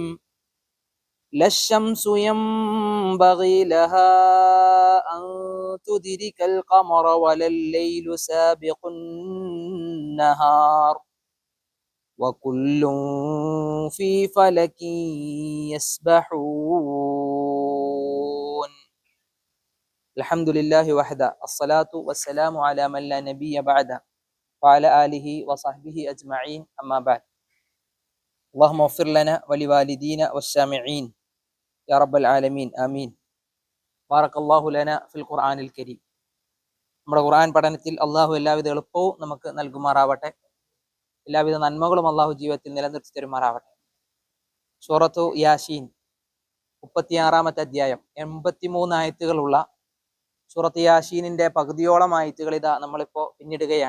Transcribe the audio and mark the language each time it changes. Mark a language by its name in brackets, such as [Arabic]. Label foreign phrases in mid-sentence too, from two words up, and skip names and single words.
[Arabic] لا الشمس ينبغي لها أن تدرك القمر ولا الليل سابق النهار وكل في فلك يسبحون. الحمد لله وحده الصلاة والسلام على من لا نبي بعده وعلى آله وصحبه أجمعين أما بعد. اللهم اغفر لنا ولوالدينا والسامعين يا رب العالمين آمين. بارك الله لنا في القرآن الكريم. [Malayalam] നമ്മുടെ ഖുർആൻ പഠനത്തിൽ അള്ളാഹു എല്ലാവിധ എളുപ്പവും നമുക്ക് നൽകുമാറാവട്ടെ. എല്ലാവിധ നന്മകളും അള്ളാഹു ജീവിതത്തിൽ നിലനിർത്തി തരുമാറാവട്ടെ. സൂറത്തു യാസീൻ 36-ാമത്തെ അധ്യായം 83 ആയത്തുകളുള്ള സൂറത്ത് യാസീനിന്റെ പകുതിയോളം ആയത്തുകൾ ഇതാ നമ്മളിപ്പോൾ പിന്നിടുകയാണ്.